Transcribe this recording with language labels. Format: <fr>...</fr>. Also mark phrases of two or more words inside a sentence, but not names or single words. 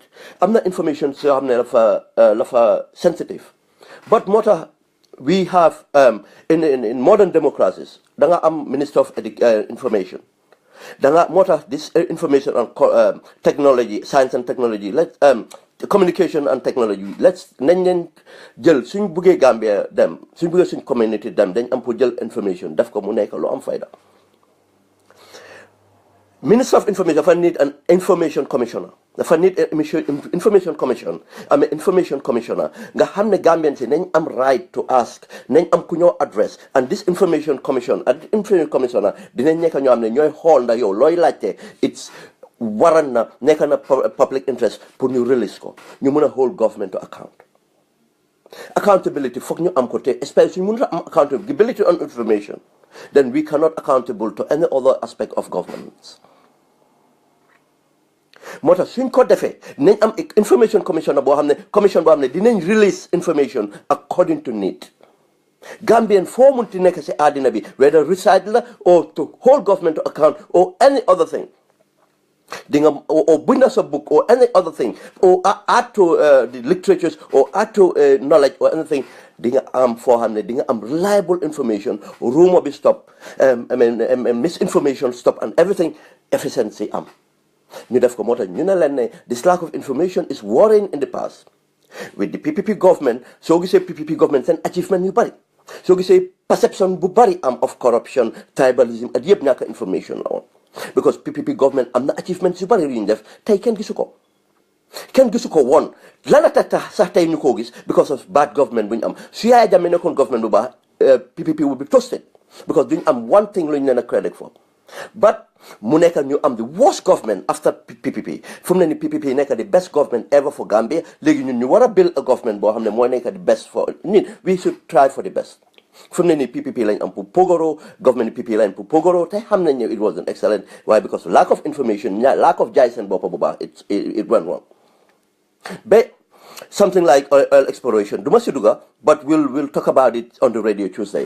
<en>I'm not information, so I'm not sensitive. But what we have in modern democracies, I'm Minister of Information. This information on technology, science and technology, communication and technology. Let's</en> <wo>jël suñ bëggee Gambia dem suñ bëggee suñ community dem dañ am pour jël information daf ko mu nekk lu am fayda.</wo> <en>Minister of Information dafa need an information commissioner. Dafa need information commission.</en> <wo>am</wo> <en>information commissioner</en> <wo>nga xam ne Gambians yi nañ am</wo> <en>right to ask</en> <wo>nañ am ku ñoo address</wo> <en>and this information commission and information commissioner</en> <wo>dinañ nekk ñoo xam ne ñooy xool ndax yow looy laajte it's waran na nekk na</wo> <en>public interest</en> <wo>pour ñu release ko ñu mën a</wo> <en>hold government to account. Accountability</en> <wo>foog ñu am ko te</wo> <en>especially ñu mën a am accountability on information then we cannot accountable to any other aspect of governance.</en> <wo>moo tax suñ ko defee nañ am</wo> <en>information commissioner</en> <wo>boo xam ne dinañ</wo> <en>release information according to need. Gambian</en> <wo>foo munti nekk si àddina bi</wo> <en>whether reside la or to hold government to account or any other thing. Or bring a book or any other thing, or add to the literatures, or add to knowledge or anything. Reliable information, rumor be stop, misinformation stop, and everything efficiency This lack of information is worrying in the past. With the PPP government, so we say PPP government and achievement you bari. So we say perception</en> <wo>bu bari</wo> <en>of corruption, tribalism, and</en> <wo>yep naka</wo> <en>information on. Because PPP government</en> <wo>am na achievements yu bari yu ñu def tey kenn gisu ko woon lana tax sax tey ñu ko gis</wo> <en>because of bad government</en> <wo>bu ñu am su Yaya Jammeh nekkoon government bu baax</wo> <en>PPP will be toasted because</en> <wo>duñu am</wo> <en>one thing</en> <wo>lu ñu leen a credit for but mu nekk ñu am</wo> <en>the worst government after PPP</en> <wo>fu mu ne ni PPP nekk</wo> <en>the best government ever for Gambia</en> <wo>léegi ñun ñu war a</wo> <en>build a government</en> <wo>boo xam ne mooy nekk</wo> <en>the best for we should try for the best. From the PPP line and Pogoro, government PPP line Pogoro, it wasn't excellent. Why? Because of lack of information, lack of Jais and Bopa, it went wrong. But something like oil exploration, but we'll talk about it on the radio Tuesday.</en>